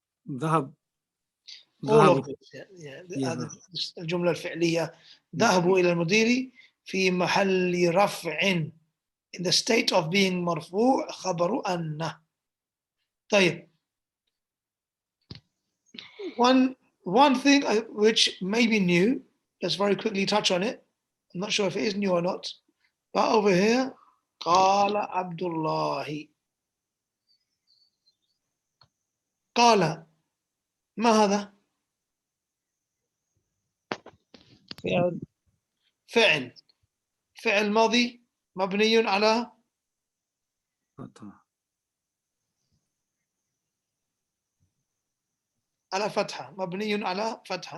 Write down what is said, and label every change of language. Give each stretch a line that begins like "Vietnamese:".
Arabic: ذهب.
English: All
Arabic: ذهب.
English: of this. Yeah.
Arabic: الجملة الفعلية ذهبوا إلى المدير في محل رفع,
English: in the state of being
Arabic: مرفوع خبر أن. طيب.
English: One thing which may be new, let's very quickly touch on it. I'm not sure if it is new or not. But over here,
Arabic: قال عبد الله. قال ما هذا؟ فعل ماضي مبني على فتحة, مبني على فتحة.